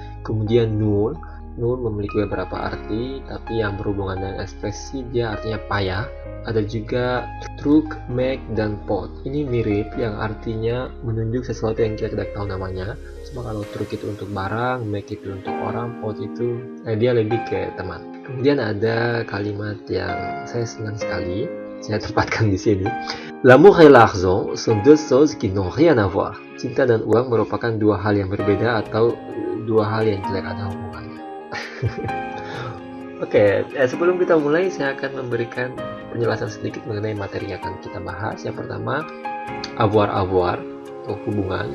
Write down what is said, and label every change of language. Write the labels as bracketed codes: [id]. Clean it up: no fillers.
[id] Kemudian nul memiliki beberapa arti, tapi yang berhubungan dengan ekspresi dia artinya payah. Ada juga truc, make, dan pot. Ini mirip, yang artinya menunjuk sesuatu yang kita tidak tahu namanya. Cuma kalau truc itu untuk barang, make itu untuk orang, pot itu dia lebih ke teman. Kemudian ada kalimat yang saya senang sekali, saya tempatkan di sini. [fr] L'amour et l'argent sont deux choses qui n'ont rien à voir. [id] Cinta dan uang merupakan dua hal yang berbeda atau dua hal yang tidak ada hubungannya. Oke, sebelum kita mulai saya akan memberikan penjelasan sedikit mengenai materi yang akan kita bahas. Yang pertama, avoir atau hubungan.